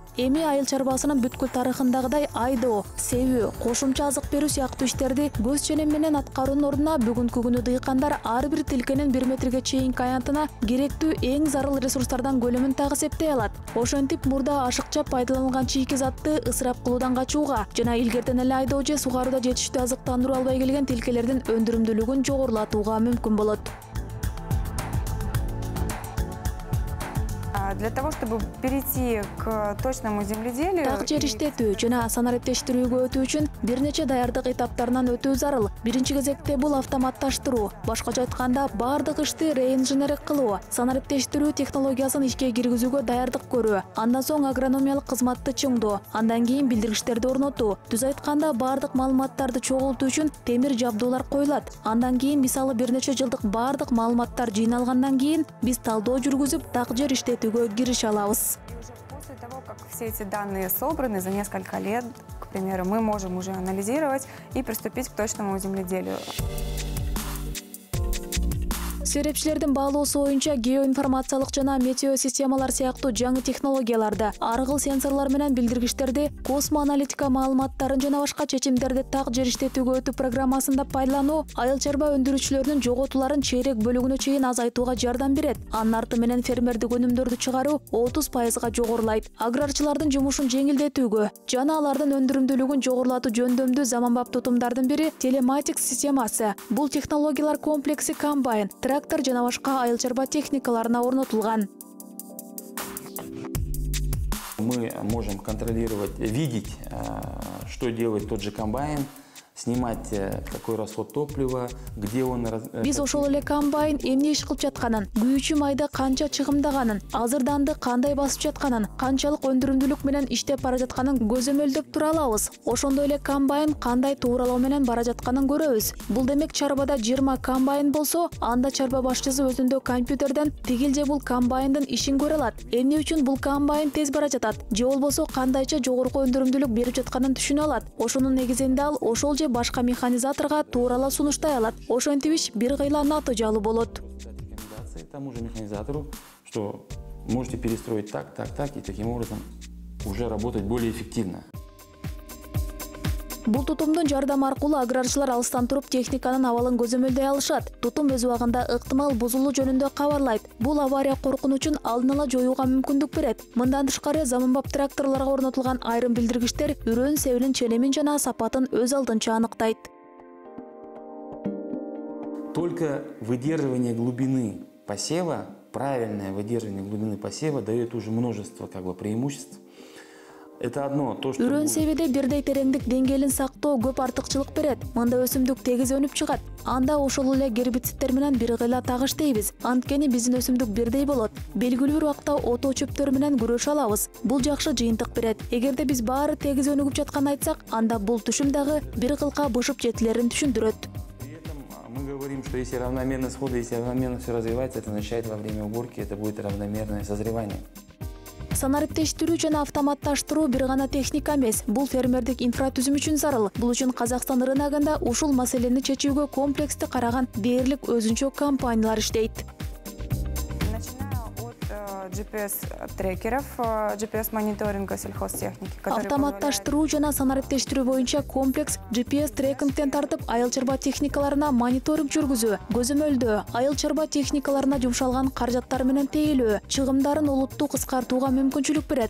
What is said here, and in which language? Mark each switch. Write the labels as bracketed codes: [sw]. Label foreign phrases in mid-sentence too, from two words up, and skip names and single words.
[ky] Эми айыл чарбасынын бүткүл тарыхындагыдай айдоо, себүү, кошумча азык берүү сыяктуу иштерди көз ченем менен аткаруунун ордуна бүгүнкү күнү дыйкандар ар бир тилкенин 1 метрге чейинки аянтына керектүү эң зарыл ресурстардан көлөмүн так эсептей алат. Ошентип мурда ашыкча пайдаланылган чийки затты ысырап кылуудан качууга жана илгертен эле айдоо же сугарууда жетиштүү азыктандыруу албай келген тилкелердин өндүрүмдүүлүгүн жогорулатууга мүмкүн болот. [ru] Для того, чтобы перейти к точному земледелию, [ky] так жер иштетүү жана санариптештирүүгө өтүү үчүн бир нече даярдык этаптарынан өтүү зарыл. Биринчи кезекте бул автоматташтыруу. Башкача айтканда, бардык ишти реинженердик кылуу, санариптештирүү технологиясын ишке киргизүүгө даярдык көрүү, андан соң агрономиялык кызматты чыңдоо, андан кийин билдиргичтерди орнотуу. Түз айтканда, бардык маалыматтарды чогултуу үчүн темир жабдуулар коюлат. Андан кийин мисалы бир нече жылдык бардык маалыматтар жыйналгандан кийин биз талдоо жүргүзүп, так жер иштетүүгө кириши алабыз. [ru] После того, как все эти данные собраны за несколько лет, к примеру, мы можем уже анализировать и приступить к точному земледелию. [ky] Серепчилердин баалоосу боюнча геоинформациялык жана метео системалар сыяктуу жаңы технологияларды, аргыл сенсорлор менен билдиргичтерди, космоаналитика маалыматтарын жана башка чечимдерди так жер иштетүүгө өтүү программасында пайдалануу айыл чарба өндүрүүчүлөрүнүн жоготууларын чейрек бөлүгүнө чейин азайтууга жардам берет. Анын арты менен фермердик өнүмдөрдү чыгаруу 30% жогорулайт. Аграрчылардын жумушун жеңилдетүүгө жана алардын өндүрүмдүүлүгүн жогорулатуу жөндөмдүү заманбап тутумдардын бири телематикс системасы. Бул технологиялар комплекси комбайн, трактор жана башка айыл чарба техникаларына орнотулган. [ru] Мы можем контролировать, видеть, что делает тот же комбайн, снимать какой расход топлива, где он. [ky] Биз ошол эле комбайн эмне иш кылып жатканын, күйүүчү майда канча чыгымдаганын, азырданды кандай басып жатканын, канчалык өндүрүмдүүлүк менен иштеп бара жатканын көзөмөлдөп тура алабыз. Ошондой эле комбайн кандай тууралоо менен бара жатканын көрөбүз. Бул демек чарбада 20 комбайн болсо, анда чарба башчысы өзүндө компьютерден тигил же бул комбайндын ишин көрө алат. Эмне үчүн бул комбайн тез бара жатат, же болбосо кандайча жогорку өндүрүмдүүлүк берип жатканын түшүнө алат. Ошонун негизинде ал ошол же башка механизаторга туурала сунуштай алат. Ошентип иш бир кыйла натыйжалуу болот. [ru] Тому же механизатору, что можете перестроить так, и таким образом уже работать более эффективно. [ky] Бул тутумдун жардамы аркылуу аграрчылар алыстан туруп техниканын абалын көзөмөлдөй алышат. Тутум өз убагында ыктымал бузулуу жөнүндө кабарлайт. Бул авария коркунучун алдын ала жоюуга мүмкүндүк берет. Мындан тышкары заманбап тракторлорго орнотулган айрым билдиргичтер үрөн себинин ченемин жана сапатын өз алдынча аныктайт. [ru] Только выдерживание глубины посева, правильное выдерживание глубины посева дает уже множество преимуществ. Это одно, то, что [ky] үрөн себеде бирдей тереңдик деңгээлин сактоо көп артыкчылык берет. Мында өсүмдүк тегиз өнүп чыгат. Анда ошол эле гербицидтер менен бир кыйла тагыш дейбиз. Анткени биздин өсүмдүк бирдей болот. Белгилүү бир убакта ото чөптөр менен күрөшө алабыз. Бул жакшы жыйынтык берет. Эгерде биз баары тегиз өнүгүп жатканын айтсак, анда бул түшүм дагы бир кылка бышып жетилерин түшүндүрөт. [ru] Мы говорим, что если равномерно сходы, если равномерно все развивается, это означает во время уборки это будет равномерное созревание. [ky] Санариптештирүү жана автоматташтыруу бир гана техника эмес, бул фермердик инфратүзүм үчүн зарыл. Бул үчүн Казакстан рыногунда ушул маселени чечүүгө комплексти караган дээрлик өзүнчө компаниялар иштейт. [ru] GPS-трекеров, GPS-мониторинга сельхозтехники. [ky] Автоматташтыруу жана санариптештирүү боюнча комплекс GPS трекингтен тартып айыл чарба техникаларына мониторинг жүргүзүү, көзөмөлдөө, айыл чарба техникаларына жумшалган каражаттар менен тейлөө, чыгымдарын олуттуу кыскартууга мүмкүнчүлүк берет.